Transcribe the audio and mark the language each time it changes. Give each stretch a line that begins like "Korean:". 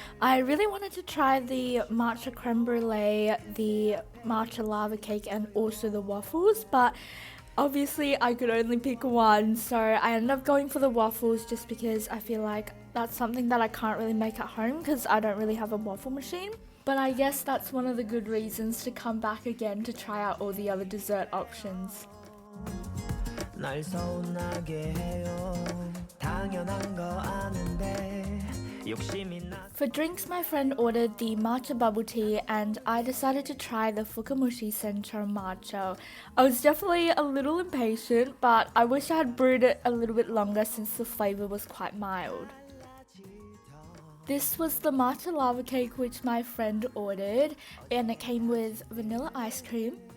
English: I really wanted to try the matcha creme brulee, the matcha lava cake, and also the waffles, but obviously I could only pick one, so I ended up going for the waffles just because I feel like that's something that I can't really make at home because I don't really have a waffle machine. But I guess that's one of the good reasons to come back again to try out all the other dessert options.
Korean: 날 서운하게 해요 당연한 거 아는데 욕심이 나.
English: For drinks, my friend ordered the matcha bubble tea and I decided to try the Fukamushi Sencha matcha. I was definitely a little impatient, but I wish I had brewed it a little bit longer since the flavour was quite mild. This was the matcha lava cake which my friend ordered, and it came with vanilla ice cream.